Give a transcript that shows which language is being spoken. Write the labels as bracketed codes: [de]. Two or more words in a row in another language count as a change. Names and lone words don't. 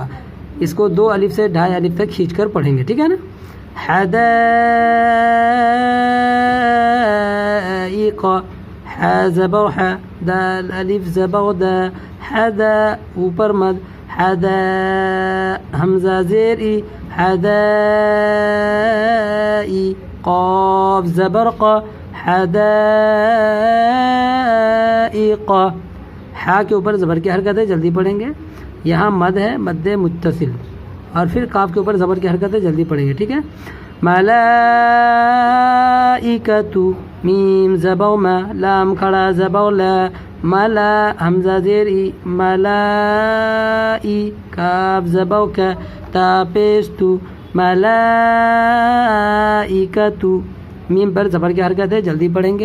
[ur] اس کو 2 الف سے 2.5 الف تک کھینچ کر پڑھیں گے. ٹھیک ہے نا. حدائق، ح زبر ح، دال الف زبر دا، حدا اوپر مد، حدا حمزہ زیر ای، حدائی، قاف زبر ق، حدائق. ہا کے اوپر زبر کی حرکت ہے، جلدی پڑھیں گے. یہاں مد ہے، مد متصل، اور پھر قاف کے اوپر زبر کی حرکت ہے، جلدی پڑھیں گے. ٹھیک ہے. ملائکتو، میم زبر ما، لام کھڑا زبر لا، ملا حمزہ زیر ای، ملائی، کاف زبر کا، تا پیش تو، ملائکتو، میم پر زبر کی حرکت ہے، جلدی پڑھیں گے.